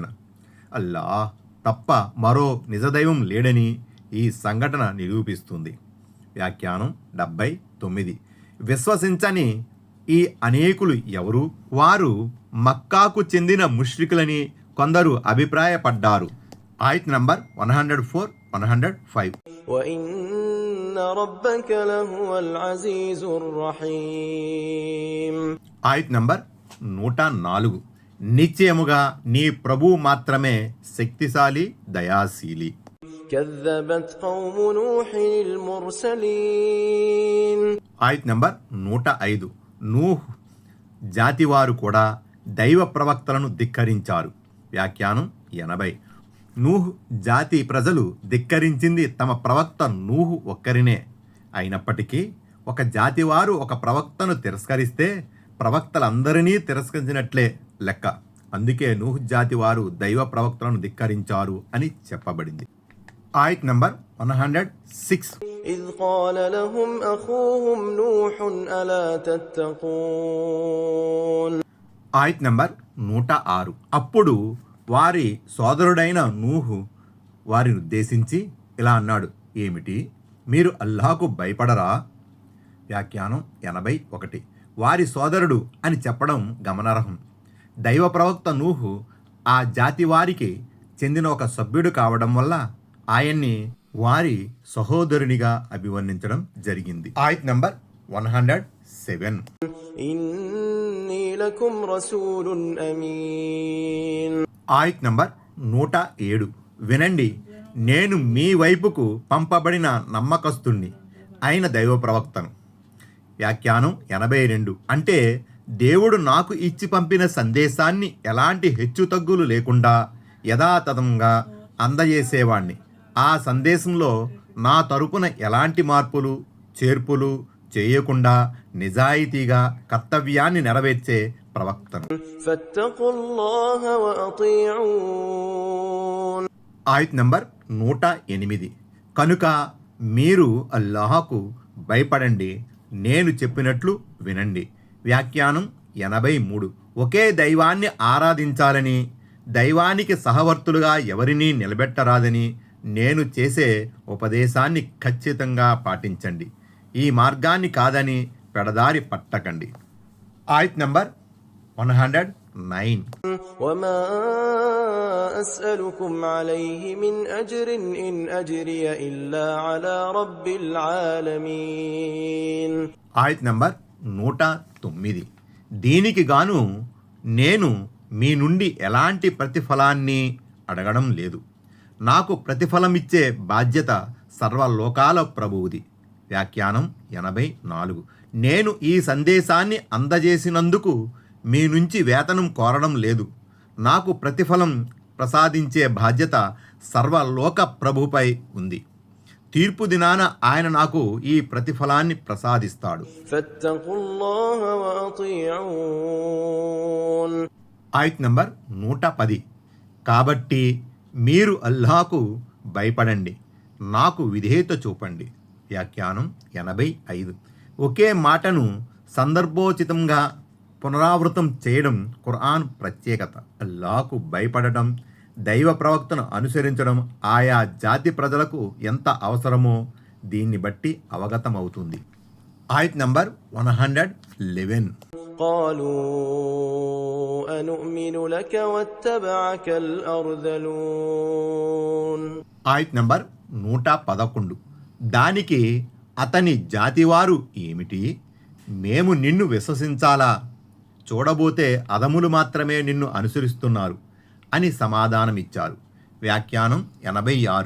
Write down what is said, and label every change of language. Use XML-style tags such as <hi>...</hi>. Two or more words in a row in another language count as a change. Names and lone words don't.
<te>అల్లాహ్ తప్ప మరో నిజదైవం లేడని ఈ సంఘటన నిరూపిస్తుంది. వ్యాఖ్యానం 79. విశ్వసించని ఈ అనేకులు ఎవరు? వారు మక్కాకు చెందిన ముష్రికులని కొందరు అభిప్రాయపడ్డారు. ఆయత్ నంబర్ 104, 105.</te> <ar>وإن ربك لهو العزيز الرحيم.</ar> <te>ఆయత్ నంబర్ 104. నిశ్చయముగా నీ ప్రభువు మాత్రమే శక్తిశాలి, దయాశీలి.</te> <ar>كذبت قوم نوح المرسلين.</ar> <te>ఆయత్ నంబర్ 105. నూహ్ జాతివారు కూడా దైవ ప్రవక్తలను ధిక్కరించారు. వ్యాఖ్యానం 80. నూహ్ జాతి ప్రజలు ధిక్కరించింది తమ ప్రవక్త నూహు ఒక్కరినే. అయినప్పటికీ ఒక జాతివారు ఒక ప్రవక్తను తిరస్కరిస్తే ప్రవక్తలందరినీ తిరస్కరించినట్లే లెక్క. అందుకే నూహ్ జాతి వారు దైవ ప్రవక్తలను ధిక్కరించారు అని చెప్పబడింది. ఆయత్ నంబర్ 106.</te> <ar>إذ قال لهم أخوهم نوح ألا تتقون.</ar> <te>ఆయత్ నంబర్ 106. అప్పుడు వారి సోదరుడైన నూహు వారిని ఉద్దేశించి ఇలా అన్నాడు, ఏమిటి మీరు అల్లాహకు భయపడరా? వ్యాఖ్యానం 81. వారి సోదరుడు అని చెప్పడం గమనార్హం. దైవ ప్రవక్త నూహు ఆ జాతి వారికి చెందిన ఒక సభ్యుడు కావడం వల్ల ఆయన్ని వారి సహోదరునిగా అభివర్ణించడం జరిగింది. ఆయత్ నంబర్ 107.</te> <ar>إني لكم رسول أمين.</ar> <te>ఆయత్ నంబర్ 107. వినండి, నేను మీ వైపుకు పంపబడిన నమ్మకస్తుణ్ణి అయిన దైవ ప్రవక్తను. వ్యాఖ్యానం 82. అంటే దేవుడు నాకు ఇచ్చి పంపిన సందేశాన్ని ఎలాంటి హెచ్చుతగ్గులు లేకుండా యథాతథంగా అందజేసేవాణ్ణి. ఆ సందేశంలో నా తరపున ఎలాంటి మార్పులు చేర్పులు చేయకుండా నిజాయితీగా కర్తవ్యాన్ని నెరవేర్చే ప్రవక్తను.</te> <ar>فاتقوا الله وأطيعون.</ar> <te>ఆయత్ నంబర్ 108. కనుక మీరు అల్లాహకు భయపడండి, నేను చెప్పినట్లు వినండి. వ్యాఖ్యానం 83. ఒకే దైవాన్ని ఆరాధించాలని, దైవానికి సహవర్తులుగా ఎవరినీ నిలబెట్టరాదని నేను చేసే ఉపదేశాన్ని ఖచ్చితంగా పాటించండి. ఈ మార్గాన్ని కాదని పెడదారి పట్టకండి. ఆయత్ నంబర్ 109.</te> <ar>وما أسألكم عليه من أجر إن أجري إلا على رب العالمين.</ar> <te>ఆయత్ నంబర్ 109. దీనికి గాను నేను మీ నుండి ఎలాంటి ప్రతిఫలాన్ని అడగడం లేదు. నాకు ప్రతిఫలమిచ్చే బాధ్యత సర్వలోకాల ప్రభువుది. వ్యాఖ్యానం 84. నేను ఈ సందేశాన్ని అందజేసినందుకు మీ నుంచి వేతనం కోరడం లేదు. నాకు ప్రతిఫలం ప్రసాదించే బాధ్యత సర్వలోక ప్రభుపై ఉంది. తీర్పు దినాన ఆయన నాకు ఈ ప్రతిఫలాన్ని ప్రసాదిస్తాడు.</te> <ar>فاتقوا الله وأطيعون.</ar> <te>ఆయత్ నంబర్ 110. కాబట్టి మీరు అల్లాహకు భయపడండి, నాకు విధేయత చూపండి. వ్యాఖ్యానం 85. ఒకే మాటను సందర్భోచితంగా పునరావృతం చేయడం ఖురాన్ ప్రత్యేకత. అల్లాహకు భయపడటం, దైవ ప్రవక్తను అనుసరించడం ఆయా జాతి ప్రజలకు ఎంత అవసరమో దీన్ని బట్టి అవగతమవుతుంది. ఆయత్ నంబర్ 111.</te> <ar>قالوا أنؤمن لك واتبعك الأرذلون.</ar> <te>ఆయత్ నంబర్ 111. దానికి అతని జాతివారు ఏమిటి, మేము నిన్ను విశ్వసించాలా, చూడబోతే అదములు మాత్రమే నిన్ను అనుసరిస్తున్నారు అని సమాధానమిచ్చారు. వ్యాఖ్యానం 86.</te>